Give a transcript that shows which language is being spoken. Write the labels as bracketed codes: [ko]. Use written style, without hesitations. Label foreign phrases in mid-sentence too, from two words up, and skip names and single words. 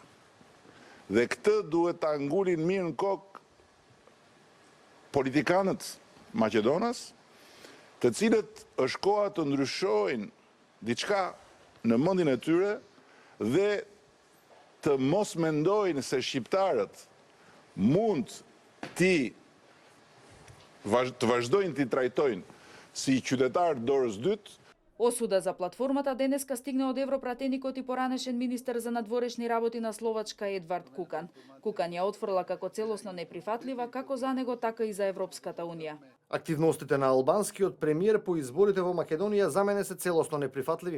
[sq] Dhe këtë duhet ta ngulin mirë në kokë politikanët Maqedonas, të cilët është koha të ndryshojnë diçka në mendjen e tyre dhe të mos mendojnë se shqiptarët mund të vazhdojnë të trajtojnë si qytetarë dorës dytë. [mk] Осуда за платформата денеска стигна од европратеникот и поранешен министер за надворешни работи на Словачка Едвард Кукан. Кукан ја отфрла како целосно неприфатлива како за него, така и за Европската унија. Активностите на албанскиот премиер по изборите во Македонија за мене се целосно неприфатливи.